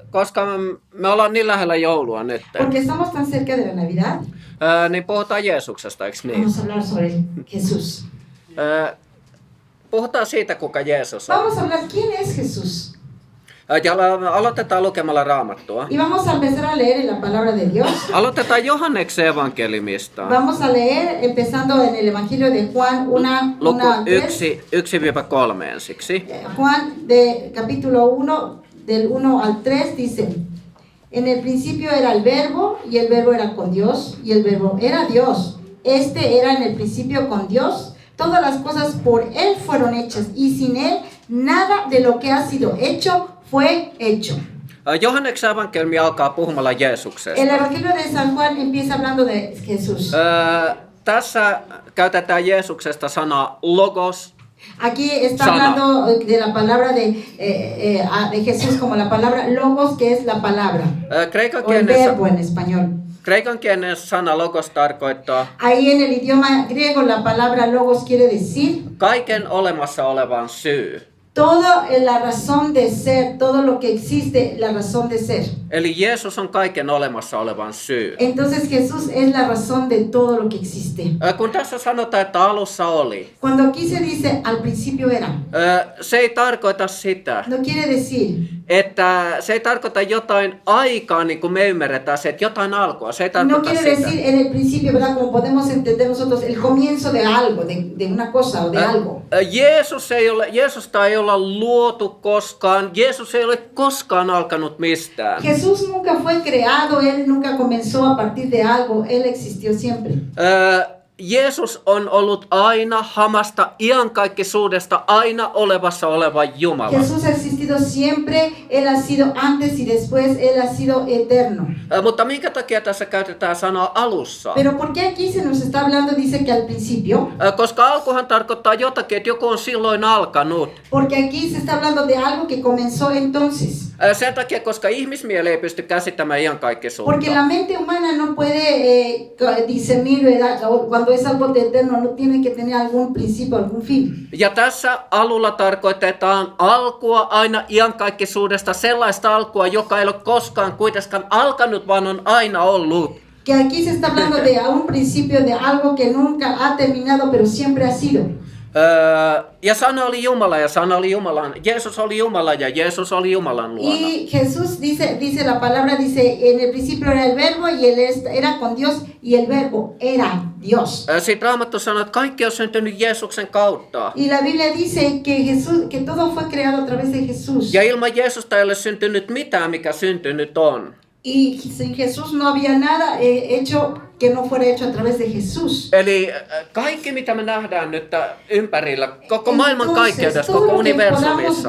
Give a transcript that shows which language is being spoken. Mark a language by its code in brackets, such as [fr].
[fi] koska me ollaan niin lähellä joulua nyt, [es] Porque estamos tan cerca de la Navidad, [fi] niin puhutaan Jeesuksesta, eikö niin? [es] vamos a hablar sobre Jesús. [fi] Puhutaan siitä, kuka Jeesus on. [es] Vamos a hablar quién es Jesús. [fi] Ja aloitetaan lukemalla Raamattua. [es] Y vamos a empezar a leer en la palabra de Dios. [fi] Aloitetaan Johanneksen evankeliumista. [es] Vamos a leer empezando en el Evangelio de Juan [fi] Luku 1 1-3 ensiksi. [es] Juan de capítulo 1 del 1 al 3 dice: En el principio era el verbo y el verbo era con Dios y el verbo era Dios. Este era en el principio con Dios. Todas las cosas por él fueron hechas y sin él nada de lo que ha sido hecho fue hecho. [fi] Johanneksen evankeliumi alkaa puhumalla Jeesuksesta. [es] El Evangelio de San Juan empieza hablando de Jesús. [fi] Tässä käytetään Jeesuksesta sanaa logos. [es] Aquí está [fi] Sana. [es] hablando de la palabra de Jesús como la palabra logos, que es la palabra, [fi] Kreikan [es] o el verbo en español. [fi] kielen sana logos tarkoittaa [es] Ahí en el idioma griego la palabra logos quiere decir [fi] kaiken olemassa olevan syy. [es] toda la razón de ser, todo lo que existe, la razón de ser. [fi] Eli Jeesus on kaiken olemassa olevan syy. [es] Entonces Jesús es la razón de todo lo que existe. [fi] Kun tässä sanotaan, että alussa oli, [es] Cuando aquí se dice al principio era, [fi] se ei tarkoita sitä, [es] no quiere decir, [fi] että se ei tarkoita jotain aikaa, niin kuin me ymmärretään se, että jotain alkua. Se ei [es] no [fi] tarkoita [es] quiere [fi] sitä. [es] decir en el principio, ¿verdad? Como podemos entender nosotros, el comienzo de algo, de una cosa o de algo. [fi] Jeesusta ei olla luotu koskaan. Jeesus ei ole koskaan alkanut mistään. [es] Jesús nunca fue creado, Él nunca comenzó a partir de algo, Él existió siempre. [fi] Jeesus on ollut aina hamasta iankaikkisuudesta aina olevassa oleva Jumala. [es] Jesús ha existido siempre, Él ha sido antes y después, Él ha sido eterno. [fi] Mutta minkä takia tässä käytetään sanaa alussa? [es] Pero ¿por qué aquí se nos está hablando, dice que al principio? [fi] Koska alkuhan tarkoittaa jotakin, että joku on silloin alkanut. [es] Porque aquí se está hablando de algo que comenzó entonces. [fi] Sen takia, koska ihmismieli ei pysty käsittämään iankaikkisuutta. [es] Porque la mente humana no puede discernir, ¿verdad? Cuando es algo de eterno, no tiene que tener algún principio, algún fin. [fi] Ja tässä alulla tarkoitetaan alkua aina iankaikkisuudesta, sellaista alkua, joka ei ole koskaan kuitenkaan alkanut, vaan on aina ollut. [es] Que aquí se está hablando de un principio de algo que nunca ha terminado, pero siempre ha sido. [fi] Ja sana oli Jumala ja sana oli Jumalan. Jeesus oli Jumala ja Jeesus oli Jumalan luona. [es] Y Jesús dice la palabra, dice, en el principio era el verbo y él era con Dios y el verbo era Dios. [fi] Sitten Raamattu sanoo, että kaikki on syntynyt Jeesuksen kautta. [es] Y la Biblia dice que todo fue creado a través de Jesús. [fi] Ja ilman Jeesusta ei ole syntynyt mitään, mikä syntynyt on. [es] Y sin Jesús no había nada hecho que no fuera hecho a través de Jesús. [fi] Eli kaikki, mitä me nähdään nyt ympärillä, koko maailman kaikkeudessa, koko universumissa.